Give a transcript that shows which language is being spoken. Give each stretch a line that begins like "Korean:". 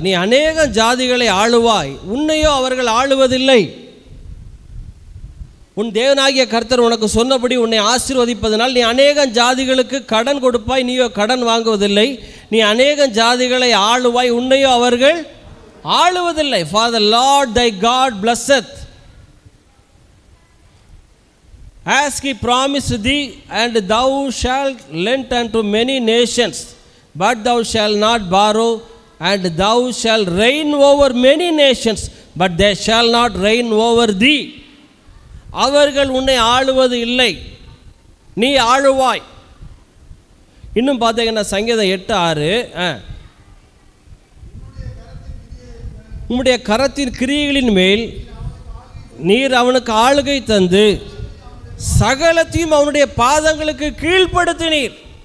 Tamil: நீ அநேக ஜாதிகளை ஆளுவாய், உன்னையோ அவர்கள் ஆளுவதில்லை. உன் தேவனாகிய கர்த்தர் உனக்கு சொன்னபடி உன்னை ஆசீர்வதிப்பதனால் நீ அநேக ஜாதிகளுக்கு கடன் கொடுப்பாய், நீயோ கடன் வாங்குவதில்லை. நீ அநேக ஜாதிகளை ஆளுவாய், உன்னையோ அவர்கள் ஆளுவதில்லை.
English: For the Lord thy God blesseth as he promised thee, and thou shalt lend unto many nations, but thou shalt not borrow, and thou shalt reign over many nations, but they shall not reign over thee.
Tamil: அவர்கள் உன்னை ஆளுவது இல்லை, நீ ஆளுவாய். இன்னும் பார்த்தீங்கன்னா சங்கீதம் 8:6, உம்முடைய கரத்தின் கிரியைகளின் மேல் நீர் அவனுக்கு ஆளுகை தந்து சகலத்தையும் அவனுடைய பாதங்களுக்கு கீழ்ப்படுத்தினீர்.